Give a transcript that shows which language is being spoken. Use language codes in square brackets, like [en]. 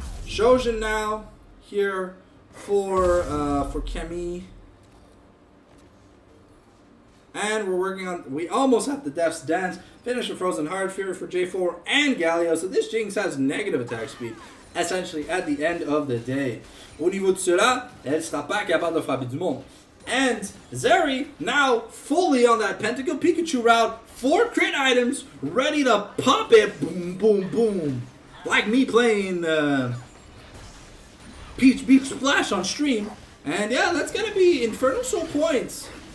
[en] Shojin now here for Kemi. And we're working on, we almost have the Death's Dance, finish a Frozen Heart, Fury for J4 and Galio. So this Jinx has negative attack speed, essentially at the end of the day. [fr] Au niveau de cela, elle sera pas capable de frapper du monde. [en] And Zeri now fully on that Pentakill Pikachu route, 4 crit items, ready to pop it, boom, boom, boom. Like me playing Peach Beach Splash on stream. And yeah, that's gonna be Infernal Soul points.